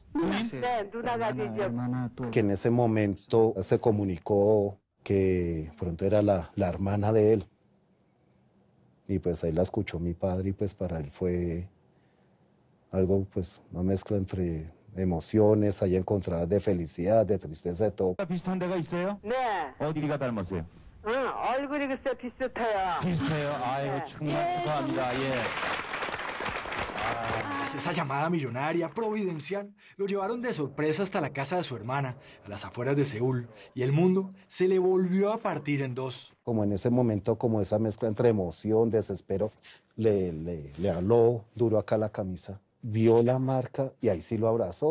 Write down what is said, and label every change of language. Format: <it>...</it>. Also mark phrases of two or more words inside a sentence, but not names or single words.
<es>Que en ese momento se comunicó que pronto era la hermana de él. Y pues ahí la escuchó mi padre y pues para él fue algo, pues una mezcla entre emociones, ahí encontradas de felicidad, de tristeza, de todo.</es> <ko>비슷한 데가 있어요? 네. 어디가 닮았어요? 얼굴이 글쎄 비슷해요. 비슷해요? 아유, 정말 축하합니다. 예.</ko> <es>Esa llamada millonaria, providencial, lo llevaron de sorpresa hasta la casa de su hermana, a las afueras de Seúl, y el mundo se le volvió a partir en dos. Como en ese momento, como esa mezcla entre emoción, desespero, le habló duro acá la camisa, vio la marca y ahí sí lo abrazó.</es>